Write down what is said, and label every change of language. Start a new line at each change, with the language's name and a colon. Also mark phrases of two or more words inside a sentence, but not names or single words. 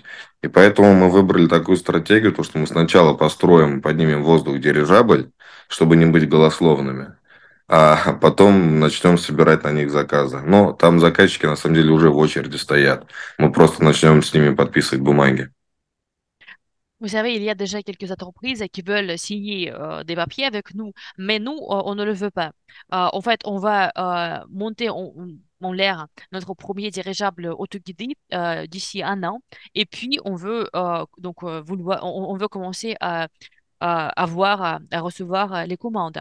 Russian: И поэтому мы выбрали такую стратегию, то, что мы сначала построим, поднимем в воздух дирижабль, чтобы не быть голословными, а потом начнем собирать на них заказы. Но там заказчики на самом деле уже в очереди стоят. Мы просто начнем с ними подписывать бумаги.
French: Vous savez, il y a déjà quelques entreprises qui veulent signer des papiers avec nous, mais nous, on ne le veut pas. En fait, on va monter en l'air notre premier dirigeable autoguidé d'ici un an, et puis on veut on veut commencer à voir, à recevoir les commandes.